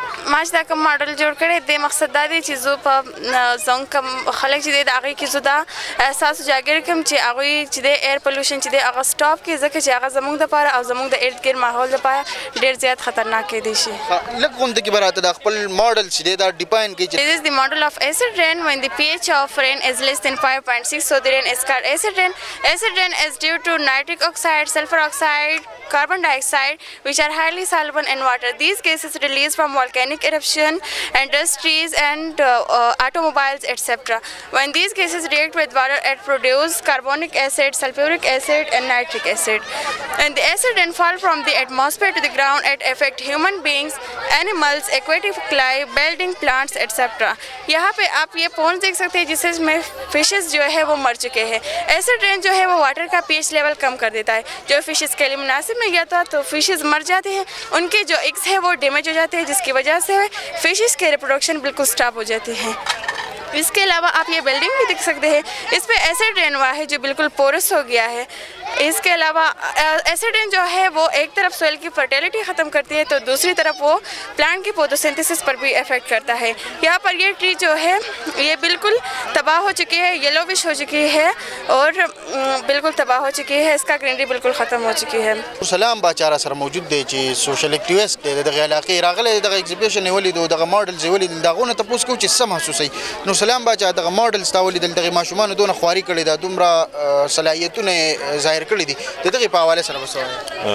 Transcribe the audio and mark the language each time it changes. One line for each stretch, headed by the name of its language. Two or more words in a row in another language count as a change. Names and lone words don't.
Pashto: ما چې دا کوم ماډل جوړ کړی د مقصد دا دی چې زه په زموږ کوم خلک چې دی د هغوی کې زه دا احساس اجاګر کړم چې هغوی چې دی
English: air pollution
Pashto: چې دی هغه سټاپ کړي ځکه چې هغه زموږ دپاره او زموږ د ارد ګرد ماحول دپاره ډېر زیات خطرناک کیدی شي. لږ غونډه کې به راته د خپل ماډل چې دی دا ډیفاین کړي چې
English: This is the model of acid rain when the pH of rain is less than 5.6, so the rain is called acid rain. Acid rain is due to nitric oxide, sulfur oxide, carbon dioxide, which are highly soluble in water. These gases released from volcanic eruption, industries, and automobiles, etc. When these gases react with water, it produces carbonic acid, sulfuric acid, and nitric acid. And the acid then fall from the atmosphere to the ground. It affects human beings, animals, aquatic life, building plants, etc.
Urdu: یہاں پہ آپ یہ پونڈ دیکھ سکتے ہیں جس میں فشز جو ہے وہ مر چکے ہیں.
English: acid rain
Urdu: جو ہے وہ واٹر کا
English: pH level
Urdu: کم کر دیتا ہے جو فشز کے لیے مناسب نہیں گیا تھا، تو فشز مر جاتے ہیں، ان کے جو ایگز ہے وہ ڈیمج ہو جاتے ہیں، جس کی وجہ سے فشز کے ری پروڈکشن بالکل سٹاپ ہو جاتی ہے. اس کے علاوہ آپ یہ بلڈنگ بھی دیکھ سکتے ہیں، اس پہ
English: acid rain
Urdu: ہوا ہے جو بالکل پورس ہو گیا ہے. اس کے علاوہ
English: acid rain
Urdu: جو ہے وہ ایک طرف سوئل کی فرٹیلٹی ختم کرتی ہے تو دوسری طرف وہ پلانٹ کی فوٹوسنتھیسس پر بھی ایفیکٹ کرتا ہے. یہاں پر یہ ٹری جو ہے یہ بالکل تباہ ہو چکی ہے، ییلوش ہو چکی ہے اور بالکل تباہ ہو چکی ہے، اس کا گرینری بالکل ختم ہو چکی ہے.
Pashto: سلام باچاره سره موجود دی چې
English: social activist
Pashto: دی دغه علاقې راغلی دغه ایگزیبیشن یې ولیدو دغه ماډلز یې ولیدل د هغو نه تپوس کوو چې څه محسوسوي. نو سلام باچا دغه ماډلز تا ولیدل دغې ماشومانو دونه خواري کړې ده دومره صلاحیتونه یې ظاهر کړي دي د دغې په حواله سره به څه وایې؟